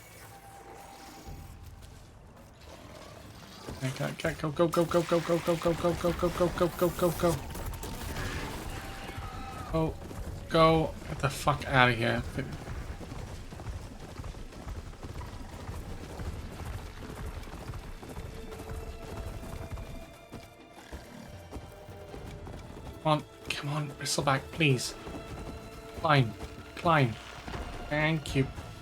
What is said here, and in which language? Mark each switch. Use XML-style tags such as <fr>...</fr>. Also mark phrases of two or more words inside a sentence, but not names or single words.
<en>Okay, go, go, go, go, go, go, go, go, go, go, go, go, go, go, go, go. Oh, go. Get the fuck out of here. Come on, bristleback, please. Climb, climb. Thank you.</en>